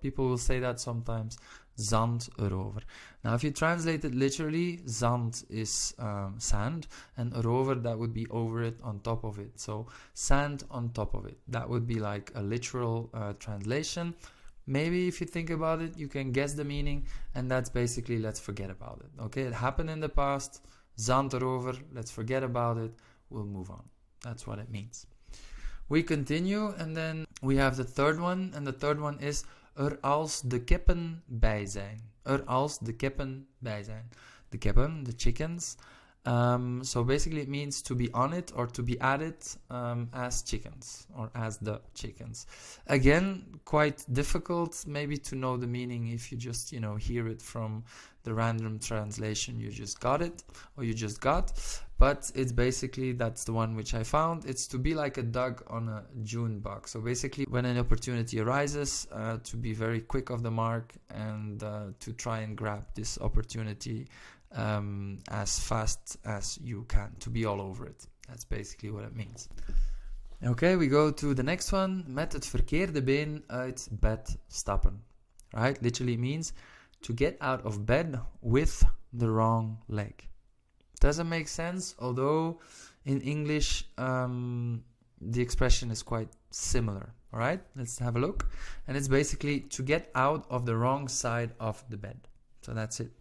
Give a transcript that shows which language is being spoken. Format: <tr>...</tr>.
<en>People will say that sometimes. ZAND EROVER. Now, if you translate it literally, ZAND is sand, and EROVER, that would be over it, on top of it. So sand on top of it. That would be like a literal translation. Maybe if you think about it, you can guess the meaning, and that's basically let's forget about it. Okay, it happened in the past. ZAND EROVER. Let's forget about it. We'll move on. That's what it means. We continue, and then we have the third one, and the third one is als de kippen bij zijn.</en> <nl>Als de kippen bij zijn.</nl> <en>The kippen, the chickens. So basically it means to be on it or to be at it as chickens or as the chickens. Again, quite difficult maybe to know the meaning if you just, you know, hear it from the random translation you just got it or you just got. But it's basically, that's the one which I found. It's to be like a dog on a June bug. So basically when an opportunity arises, to be very quick off the mark and to try and grab this opportunity as fast as you can, to be all over it. That's basically what it means. Okay, we go to the next one.</en> <nl>Met het verkeerde been uit bed stappen.</nl> <en>Right? Literally means to get out of bed with the wrong leg. Doesn't make sense, although in English the expression is quite similar. All right, let's have a look. And it's basically to get out of the wrong side of the bed. So that's it.</en>